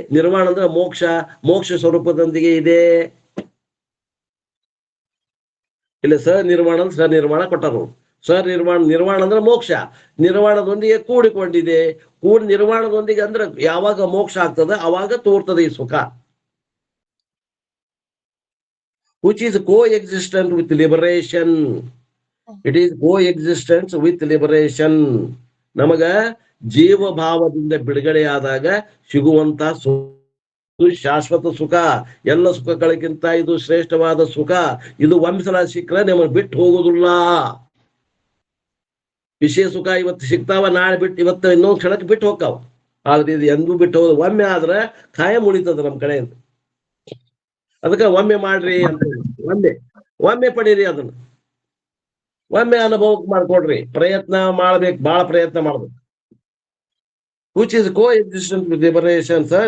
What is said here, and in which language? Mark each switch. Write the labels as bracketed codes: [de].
[kn] ನಿರ್ವಾಣ ಅಂದ್ರೆ ಮೋಕ್ಷ, ಮೋಕ್ಷ ಸ್ವರೂಪದೊಂದಿಗೆ ಇದೆ. ಇಲ್ಲ ಸನಿರ್ವಾಣ ಅಂದ್ರೆ ಸನಿರ್ವಾಣ ಕೊಟ್ಟರು. ಸನಿರ್ವಾಣ, ನಿರ್ವಾಣ ಅಂದ್ರೆ ಮೋಕ್ಷ, ನಿರ್ವಾಣದೊಂದಿಗೆ ಕೂಡಿಕೊಂಡಿದೆ. ನಿರ್ವಾಣದೊಂದಿಗೆ ಅಂದ್ರೆ ಯಾವಾಗ ಮೋಕ್ಷ ಆಗ್ತದೆ ಅವಾಗ ತೋರ್ತದೆ ಈ ಸುಖ. [en] which is co-existent with liberation. It is co-existence with liberation. [kn] ನಮಗ ಜೀವ ಭಾವದಿಂದ ಬಿಡುಗಡೆ ಆದಾಗ ಸಿಗುವಂತ ಶಾಶ್ವತ ಸುಖ. ಎಲ್ಲ ಸುಖಗಳಿಗಿಂತ ಇದು ಶ್ರೇಷ್ಠವಾದ ಸುಖ. ಇದು ಒಂದ್ಸಲ ಸಿಕ್ಕರೆ ನಮಗೆ ಬಿಟ್ಟು ಹೋಗುದಿಲ್ಲ. ವಿಷಯ ಸುಖ ಇವತ್ತು ಸಿಗ್ತಾವ, ನಾಳೆ ಬಿಟ್ಟು, ಇವತ್ತು ಇನ್ನೊಂದು ಕ್ಷಣಕ್ಕೆ ಬಿಟ್ಟು ಹೋಗ್ತಾವ. ಆದ್ರೆ ಇದು ಎಂದೂ ಬಿಟ್ಟು ಹೋಗುದು. ಒಮ್ಮೆ ಆದ್ರೆ ಕಾಯಂ ಉಳಿತದ ನಮ್ಮ ಕಡೆಯಿಂದ. ಅದಕ್ಕೆ ಒಮ್ಮೆ ಮಾಡ್ರಿ ಅಂತ, ಒಮ್ಮೆ ಪಡೀರಿ ಅದನ್ನ, ಒಮ್ಮೆ ಅನುಭವಕ್ಕೆ ಮಾಡ್ಕೊಡ್ರಿ. ಪ್ರಯತ್ನ ಮಾಡ್ಬೇಕು, ಬಹಳ ಪ್ರಯತ್ನ ಮಾಡ್ಬೇಕು. [en] which is co-existent with liberation.